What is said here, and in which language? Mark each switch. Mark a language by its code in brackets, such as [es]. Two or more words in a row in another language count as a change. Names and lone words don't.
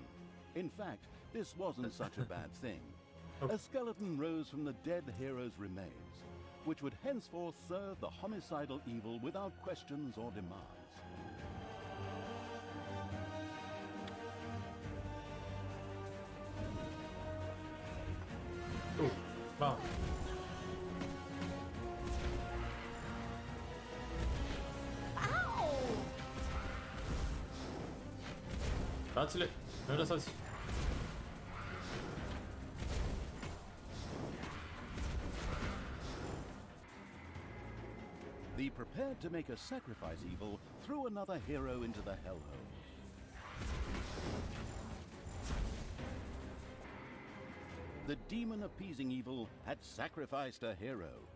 [en] In fact, this wasn't such a bad thing. A skeleton rose from the dead hero's remains, which would henceforth serve the homicidal evil without questions or demands. [ro] Bom. Dați-le! Nu lăsați! [en] The prepared to make a sacrifice evil threw another hero into the hellhole. The demon appeasing evil had sacrificed a hero.